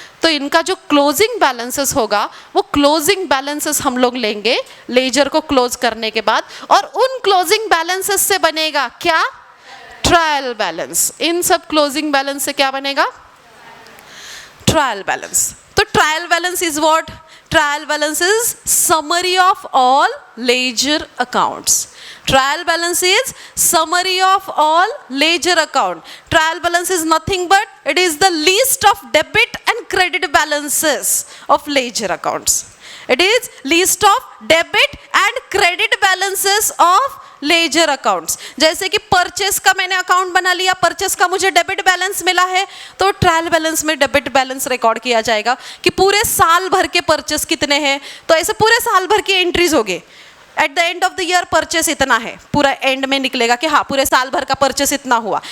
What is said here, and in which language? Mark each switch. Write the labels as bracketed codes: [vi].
[hi] तो इनका जो क्लोजिंग बैलेंसेस होगा, वो क्लोजिंग बैलेंसेस हम लोग लेंगे लेजर को क्लोज करने के बाद, और उन क्लोजिंग बैलेंसेस से बनेगा क्या, ट्रायल बैलेंस। इन सब क्लोजिंग बैलेंस से क्या बनेगा, ट्रायल बैलेंस। [en] तो trial balance is what, trial balance is summary of all ledger accounts. Trial balance is summary of all ledger account. Trial balance is nothing but it is the list of debit and credit balances of ledger accounts. It is list of debit and credit balances of ledger accounts. [hi] जैसे कि purchase का मैंने account बना लिया, purchase का मुझे debit balance मिला है, तो ट्रायल बैलेंस में डेबिट बैलेंस रिकॉर्ड किया जाएगा कि पूरे साल भर के परचेस कितने हैं। तो ऐसे पूरे साल भर की एंट्रीज होगी। [en] at the end of the year [hi] purchase इतना है, पूरा एंड में निकलेगा कि हाँ पूरे साल भर का परचेस इतना हुआ।